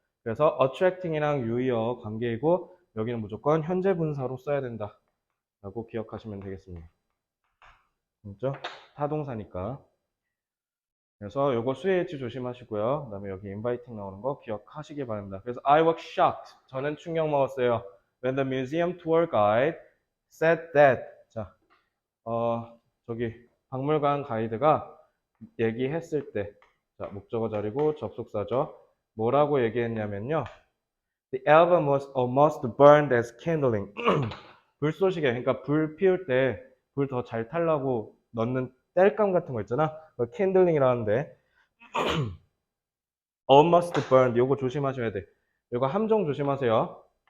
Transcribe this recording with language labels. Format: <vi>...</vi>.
<ko>그래서 attracting이랑 유의어 관계이고 여기는 무조건 현재 분사로 써야 된다 라고 기억하시면 되겠습니다. 그렇죠? 타동사니까. 그래서 요거 수혜일치 조심하시고요. 그 다음에 여기 inviting 나오는 거 기억하시기 바랍니다.</ko> <en>그래서 I was shocked.</en> <ko>저는 충격 먹었어요.</ko> <en>When the museum tour guide said that.</en> <ko>자, 저기 박물관 가이드가 얘기했을 때, 자, 목적어 자리고 접속사죠. 뭐라고 얘기했냐면요.</ko> <en>The album was almost burned as kindling.</en> <ko>불쏘시개, 그러니까 불 피울 때 불 더 잘 타려고 넣는 땔감 같은 거 있잖아. kindling이라는데</ko> <en>almost burned</en> <ko>요거 조심하셔야 돼. 요거 함정 조심하세요.</ko>